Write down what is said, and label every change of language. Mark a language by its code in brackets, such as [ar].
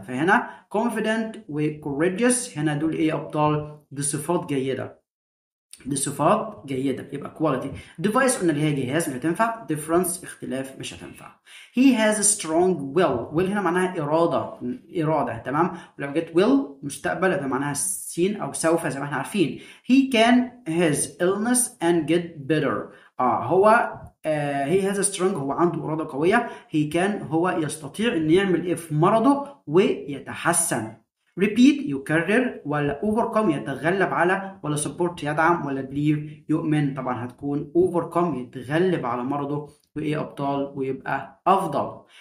[ar] فهنا confident و courageous هنا دول إيه يا أبطال؟ دي صفات جيدة، دي صفات جيدة، يبقى quality. device قلنا اللي هي جهاز، مش هتنفع. difference اختلاف، مش هتنفع. [en] he has a strong will. [ar] will هنا معناها إرادة، تمام. ولو جت will مستقبل يبقى معناها سين أو سوف زي ما احنا عارفين. [en] he can his illness and get better. [ar] هو he has a strong، هو عنده إرادة قوية. he can هو يستطيع إن يعمل إيه في مرضه ويتحسن. repeat يكرر، ولا overcome يتغلب على، ولا support يدعم، ولا believe يؤمن؟ طبعا هتكون overcome يتغلب على مرضه وإيه أبطال ويبقى أفضل.